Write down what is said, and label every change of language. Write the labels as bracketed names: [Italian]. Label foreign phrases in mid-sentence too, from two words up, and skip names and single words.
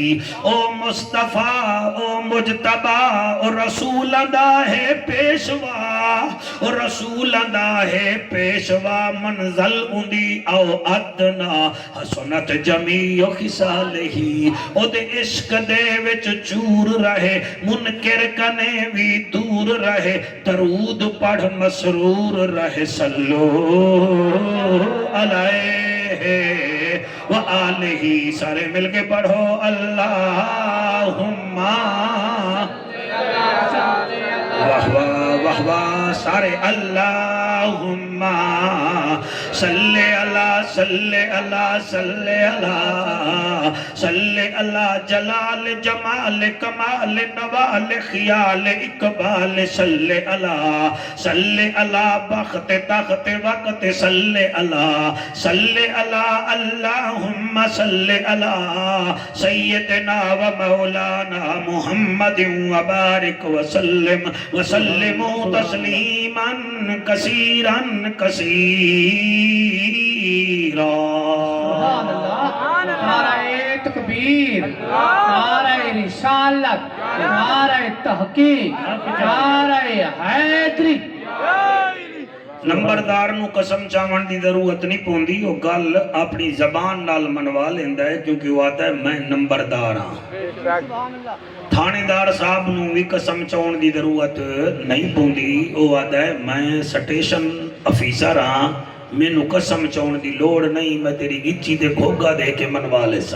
[Punjabi] او مصطفیٰ او مجتبیٰ او رسول دا ہے پیشوا، او رسول دا ہے پیشوا. منزل اوندی آؤ ادنیٰ [Arabic] حسنت جميع خصاله. [Punjabi] اودے عشق دے وچ چور رہے، منکر کنے بھی دور رہے، درود پڑھ مسرور رہے. [Arabic] صلوا عليه وآله, [Punjabi] سارے مل کے پڑھو [Arabic] اللهم واه واه واه واه، سارے اللهم صل على صل على صل على صل على جلال جمال كمال نوال خيال إقبال. صل على بخت تخت وقت صل على اللهم صل على سيدنا ومولانا محمد وبارك وسلم تسليما كثيرا كثيرا. [Urdu] نعرۂ تکبیر، نعرۂ رسالت، نعرۂ تحقیق، نعرۂ حیدری. [Punjabi] نمبردار نوں قسم چاون دی ضرورت نہیں پوندی، وو گل اپنی زبان نال منوا لیندا ہے، کیونکہ وو آتا ہے میں نمبردار ہاں. تھانیدار صاحب نوں بھی قسم چاون دی ضرورت نہیں پوندی، وو آتا ہے میں [English] station officer [Punjabi] ہاں، مینوں قسم چاون دی لوڑ نہیں، میں تیری گچی تے گھوگا دے کے منوا لے سا.